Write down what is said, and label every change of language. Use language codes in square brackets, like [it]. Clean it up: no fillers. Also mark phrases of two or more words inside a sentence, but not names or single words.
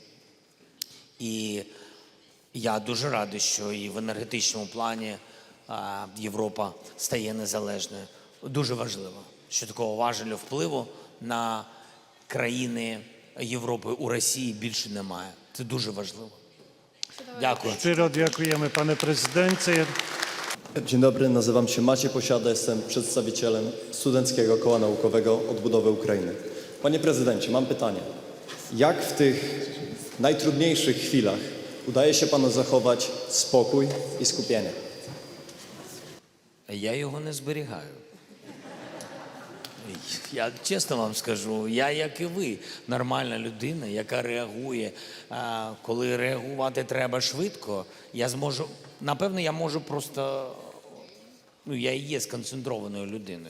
[uk] І я дуже радий, що і в енергетичному плані Європа стає незалежною. Дуже важливо, що такого важелю впливу на країни Європи у Росії більше немає. Це дуже важливо. Dякую. [pl] Щиро дякujemy, panie prezydencie. Dzień dobry, nazywam się Maciej Posiada, jestem przedstawicielem Studenckiego Koła Naukowego Odbudowy Ukrainy. Panie prezydencie, mam pytanie. Jak w tych najtrudniejszych chwilach udaje się panu zachować spokój i skupienie? [uk] Я його не зберігаю. Я чесно вам скажу, я, як і ви, нормальна людина, яка реагує. Коли реагувати треба швидко, напевно, я можу просто, я і є сконцентрованою людиною.